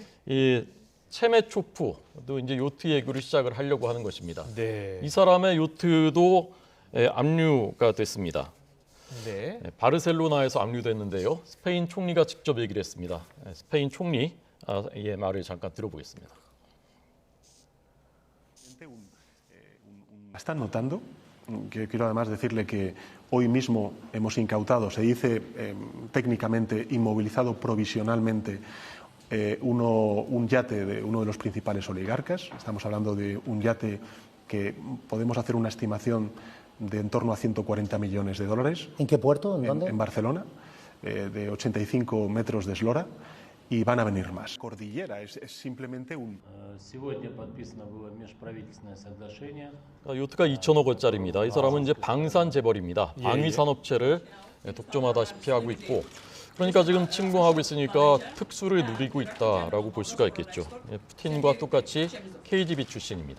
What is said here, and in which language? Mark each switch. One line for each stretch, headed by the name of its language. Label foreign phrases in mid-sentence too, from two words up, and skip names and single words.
Korean: 이 체메초프도 이제 요트 얘기를 시작을 하려고 하는 것입니다. 네. 이 사람의 요트도 압류가 됐습니다. 네. 바르셀로나에서 압류됐는데요. 스페인 총리가 직접 얘기를 했습니다. 스페인 총리의 말을 잠깐 들어보겠습니다.
Spanish: Están notando, que quiero además decirle que hoy mismo hemos incautado, se dice técnicamente inmovilizado provisionalmente un yate de uno de los principales oligarcas. Estamos hablando de un yate que podemos hacer una estimación de en torno a 140 millones de dólares. ¿En qué puerto? ¿En dónde? En Barcelona, de 85 metros de eslora. Y van a venir más. Cordillera es simplemente un...
Russian: Сегодня подписано было межправительственное соглашение.
Korean: 요트가 2천억 원짜리입니다. 이 사람은 이제 방산 재벌입니다. 방위 산업체를 독점하다시피 하고 있고, 그러니까 지금 침공하고 있으니까 특수를 누리고 있다라고 볼 수가 있겠죠. 푸틴과 똑같이 KGB 출신입니다.